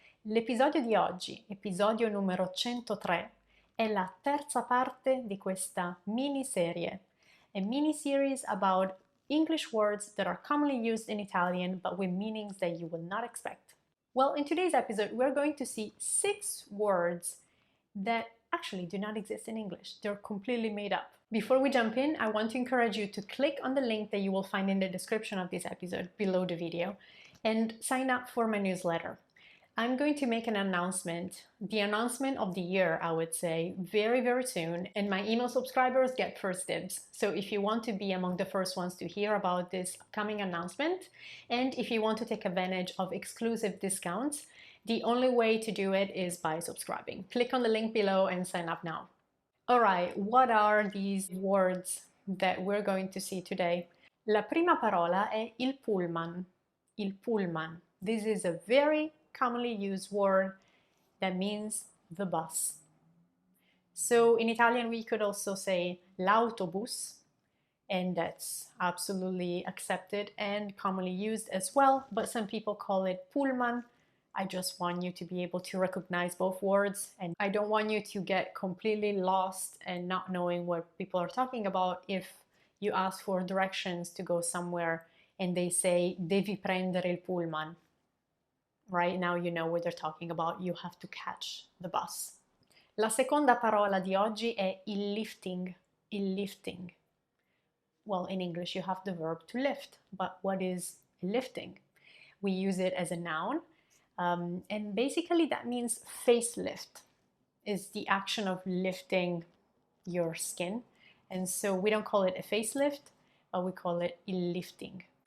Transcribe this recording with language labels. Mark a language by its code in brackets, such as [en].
[it] L'episodio di oggi, episodio numero 103, è la terza parte di questa miniserie. [en] A mini-series about English words that are commonly used in Italian but with meanings that you will not expect. Well, in today's episode, we're going to see 6 words that actually do not exist in English. They're completely made up. Before we jump in, I want to encourage you to click on the link that you will find in the description of this episode below the video and sign up for my newsletter. I'm going to make an announcement, the announcement of the year, I would say, very soon, and my email subscribers get first dibs. So if you want to be among the first ones to hear about this upcoming announcement, and if you want to take advantage of exclusive discounts, the only way to do it is by subscribing. Click on the link below and sign up now. All right, what are these words that we're going to see today? [it] La prima parola è il pullman. Il pullman. [en] This is a very commonly used word that means the bus. So in Italian we could also say l'autobus, and that's absolutely accepted and commonly used as well, but some people call it pullman. I just want you to be able to recognize both words, and I don't want you to get completely lost and not knowing what people are talking about if you ask for directions to go somewhere and they say [it] devi prendere il pullman. [en] Right now you know what they're talking about, you have to catch the bus. [it] La seconda parola di oggi è il lifting. Il lifting. [en] Well, in English you have the verb to lift, but what is lifting? We use it as a noun. And basically that means facelift, is the action of lifting your skin. And so we don't call it a facelift, but we call it il lifting.